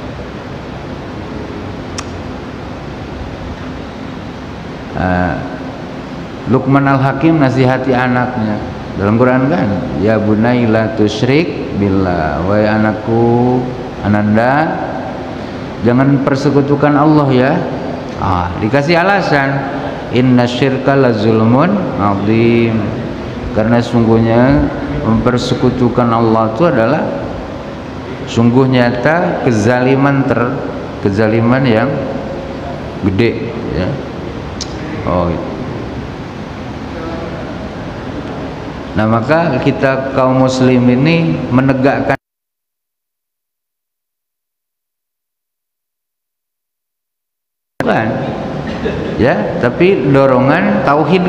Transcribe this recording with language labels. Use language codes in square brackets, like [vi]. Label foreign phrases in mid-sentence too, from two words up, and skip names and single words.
[id] Luqman Al-Hakim nasihati anaknya dalam Quran kan, [ar] يا بني لا تشرك بالله, [id] wahai anakku, ananda, jangan persekutukan Allah ya. Dikasih alasan, [ar] إن الشرك لظلم عظيم, [id] karena sungguhnya mempersekutukan Allah itu adalah sungguh nyata kezaliman yang gede ya. Gitu. Nah, maka kita kaum muslim ini menegakkan ya, tapi dorongan tauhid